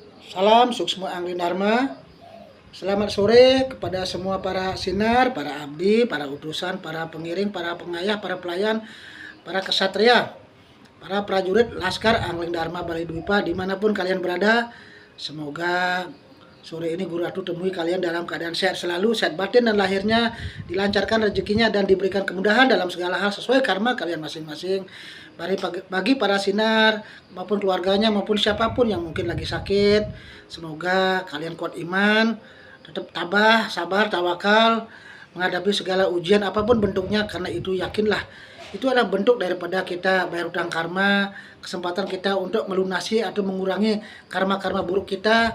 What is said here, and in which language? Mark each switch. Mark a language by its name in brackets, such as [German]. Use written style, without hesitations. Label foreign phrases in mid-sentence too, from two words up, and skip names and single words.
[Indonesian] Salam Suksma Angli Dharma. Selamat sore kepada semua para sinar, para abdi, para utusan, para pengiring, para pengayah, para pelayan, para kesatria, para prajurit Laskar Angling Dharma Bali Dwipa dimanapun kalian berada. Semoga sore ini Guru Ratu temui kalian dalam keadaan sehat selalu, sehat batin dan lahirnya, dilancarkan rezekinya dan diberikan kemudahan dalam segala hal sesuai karma kalian masing-masing. Bagi para sinar maupun keluarganya maupun siapapun yang mungkin lagi sakit, semoga kalian kuat iman, tetap tabah, sabar, tawakal menghadapi segala ujian apapun bentuknya, karena itu yakinlah itu adalah bentuk daripada kita bayar utang karma, kesempatan kita untuk melunasi atau mengurangi karma-karma buruk kita.